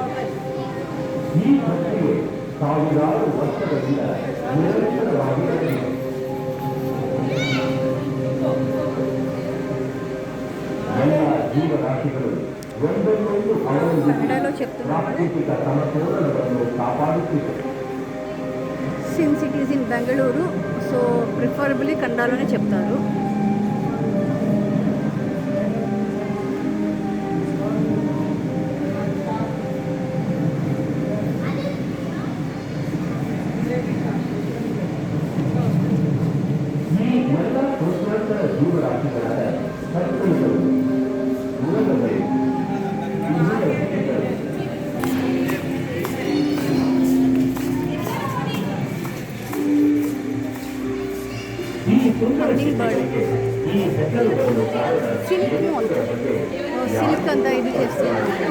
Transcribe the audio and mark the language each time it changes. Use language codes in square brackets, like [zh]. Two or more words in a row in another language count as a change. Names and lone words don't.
[kn] ಈ ಪ್ರಕ್ರಿಯೆ ಸಾವಿರಾರು ವರ್ಷಗಳಿಂದ ನಿರಂತರವಾಗಿ ನಡೆದಿದೆ. ಎಲ್ಲ ಜೀವರಾಶಿಗಳು ಒಂದನ್ನೊಂದು ಅವಲಂಬಿಸಿ ಪ್ರಾಕೃತಿಕ ಸಮತೋಲನವನ್ನು ಕಾಪಾಡುತ್ತಿದೆ. [en] Since it is in Bengaluru, so preferably [te] కన్నడలోనే చెప్తారు. [kn] ಈ ಎಲ್ಲ ಕೋಟ್ಯಾಂತರ ಜೀವರಾಶಿಗಳಾದ ಸಸ್ಯಗಳು, ಮೃಗಗಳು, [te] సిల్క్ అంతా ఇది చేస్తున్నారు.